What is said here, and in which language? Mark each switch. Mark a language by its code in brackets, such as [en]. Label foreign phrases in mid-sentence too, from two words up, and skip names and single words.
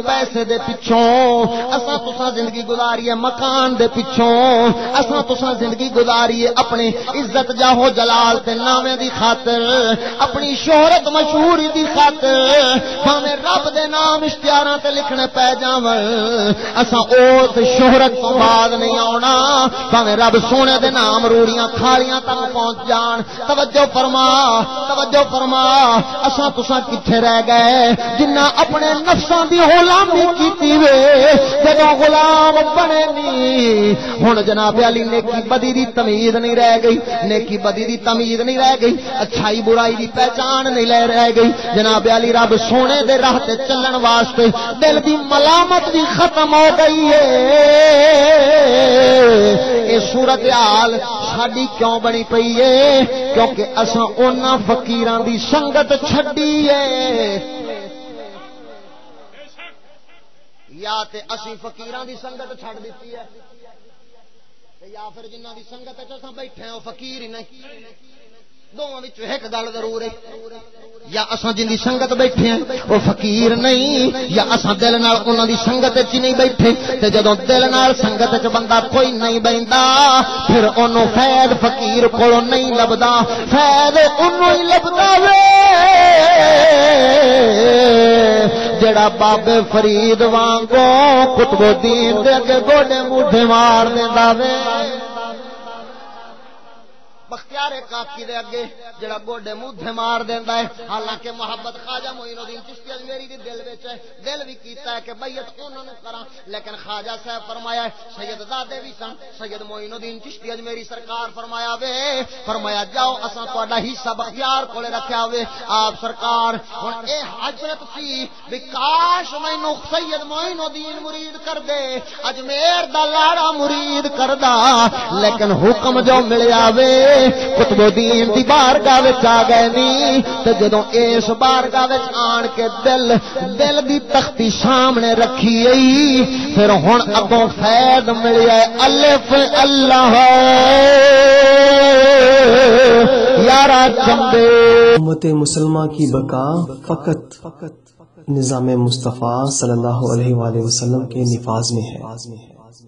[pa] پیسے دے پچھوں، اساں تساں زندگی گزاری ہے مکان دے پچھوں، اساں تساں زندگی گزاری ہے اپنی عزت جاہو جلال تے نامے دی خاطر، اپنی شہرت مشہوری دی خاطر، بھاویں رب دے نام اشتہاراں تے لکھنے پے جاون اساں اس شہرت تو بعد نہیں آونا، بھاویں رب سونے دے نام روڑیاں کھالیاں تک پہنچ جان۔ توجہ فرما اساں تساں کتھے رہ گئے جنہ اپنے نفساں دی غلامی کیتی وے، جدوں غلام بنے نہیں ہن جناب علی نیکی بدی دی تمیز نہیں رہ گئی، نیکی بدی دی تمیز نہیں رہ گئی، اچھائی برائی دی پہچان نہیں رہ گئی۔ جناب علی رب سونے دے راہ تے چلن واسطے دل دی ملامت بھی ختم ہو گئی ہے۔ اے صورتحال ساڈی کیوں بنی پئی ہے؟ کیونکہ اساں انہاں فقیراں دی سنگت چھڈی ہے، یا تے اسی فقیراں دی سنگت چھڈ دتی ہے یا پھر جنہاں دی سنگت وچ اساں بیٹھے ہیں او فقیر ہی نہیں۔ دونوں وچ ایک گل ضرور ہے، یا اساں جن دی سنگت بیٹھے ہیں او فقیر نہیں، یا اساں دل نال انہاں دی سنگت وچ نہیں بیٹھے۔ تے جدوں دل نال سنگت وچ بندہ کوئی نہیں بیندا پھر اونوں فیض فقیر کولوں نہیں لبدا، فیض اونوں ہی لبدا وے جڑا بابے فرید وانگو قطب الدین دے اگے گوڈے موڈے مار دیندا وے، بختیار کاکی دے اگے جڑا گوڈے موڈے مار دیندا ہے۔ حالانکہ محبت خواجہ معین الدین چشتی اجمیری دی دل وچ ہے، دل بھی کیتا ہے کہ بیعت انہاں نوں کراں، لیکن خواجہ صاحب فرمایا ہے سید زادے بھی سن، سید معین الدین چشتی اجمیری سرکار فرمایا وے، فرمایا جاؤ اساں تہاڈا حصہ بختیار کولے رکھیا ہوئے۔ آپ سرکار ہن اے حاجت سی بھی کاش مینوں سید معین الدین مرید کر دے، اجمیر دا لاڑا مرید کردا، لیکن حکم جو ملیا وے قطب الدین دی بارگاہ وچ آ گئے نی، تے جدوں اس بارگاہ وچ آن کے دل دی تختی سامنے رکھی ائی، پھر ہن اگوں فیض ملیا الف اللہ یارا چمبے۔ [ur] امت مسلمہ کی بقا فقط نظام مصطفیٰ صلی اللہ علیہ وآلہ وسلم کے نفاذ میں ہے۔